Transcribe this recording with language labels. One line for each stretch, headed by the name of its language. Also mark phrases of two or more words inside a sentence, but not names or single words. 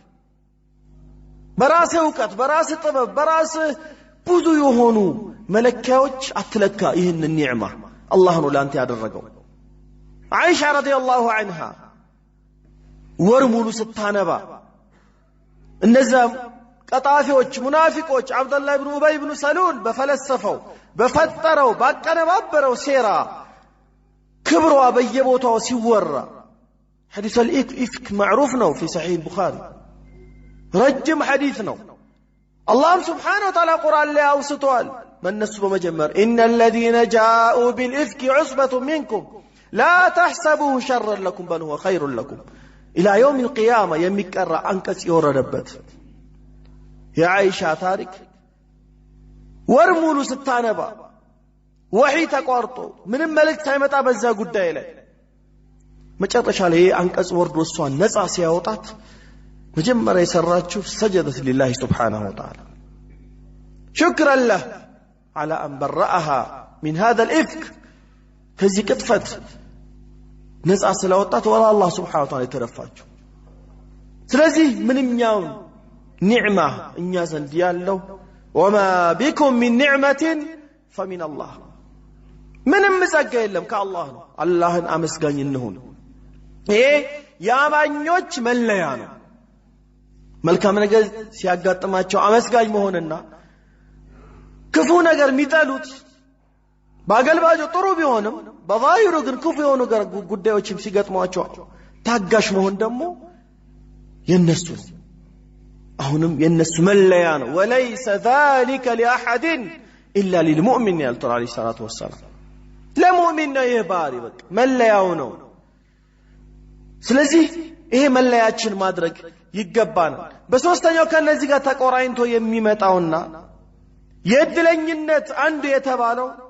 Amharic: በራስህ ዕውቀት በራስህ ጥበብ በራስህ ብዙ የሆኑ መለኪያዎች አትለካ ይህን ኒዕማ አላህ ነው ላንተ ያደረገው አይሻ
Arabic: رضي الله عنها
Amharic: ወር ሙሉ ስታነባ እነዛም ቀጣፊዎች ሙናፊቆች አብዱላህ ኢብኑ ኡበይ ኢብኑ ሰሉል በፈለሰፈው በፈጠረው ባቀነባበረው ሴራ ክብሯ በየቦታው ሲወራ
Arabic: حديث الإفك معروف
Amharic: ነው
Arabic: في صحيح البخاري
Amharic: ረጅም حديث ነው
Arabic: الله سبحانه وتعالى قرآن
Amharic: ላይ አውስቷል በእነሱ በመጀመር
Arabic: إن الذين جاءوا بالإفك عصبة منكم لا تحسبوه شرا لكم بل هو خير لكم إلى يوم القيامة
Amharic: የሚቀራ አንቀጽ የወረደበት የአይሻ ታሪክ ወር ሙሉ ስታነባ وحي ተቋርጦ ምንም መልእክት ሳይመጣ በዛ ጉዳይ ላይ መጨረሻ ላይ አንቀጽ ወርዶ እሷን ነፃ ሲያወጣት መጀመሪያ የሰራችው
Arabic: سجدت لله سبحانه وتعالى شكرا له على أن برأها من هذا الإفك
Amharic: ከዚህ ቅጥፈት ነፃ ስለወጣት ወላ
Arabic: الله سبحانه وتعالى
Amharic: የተረፋችው ስለዚህ ምንኛው ኒዕማ እኛ ዘንድ ያለው
Arabic: وما بكم من نعمة فمن الله
Amharic: ምንም ጸጋ የለም ከአላህ ነው አላህን አመስጋኝ እንሁን ይሄ ያማኞች መለያ ነው መልካም ነገር ሲያጋጥማቸው አመስጋኝ መሆንና ክፉ ነገር የሚጠሉት ባገልባጆ ጥሩ ቢሆንም በዛሂሩ ግን ክፉ የሆኑ ጉዳዮችም ሲገጥሟቸው ታጋሽ መሆን ደግሞ የነሱ አሁንም የነሱ መለያ ነው
Arabic: وليس ذلك لأحد إلا للمؤمن
Amharic: ያልተራ
Arabic: عليه الصلاة والسلام
Amharic: ለሙእሚን ነው ይህ ባህሪ በቃ መለያው ነው ስለዚህ ይሄ መለያችን ማድረግ ይገባናል በሶስተኛው ከነዚህ ጋር ተቆራኝቶ የሚመጣውና የድለኝነት አንዱ የተባለው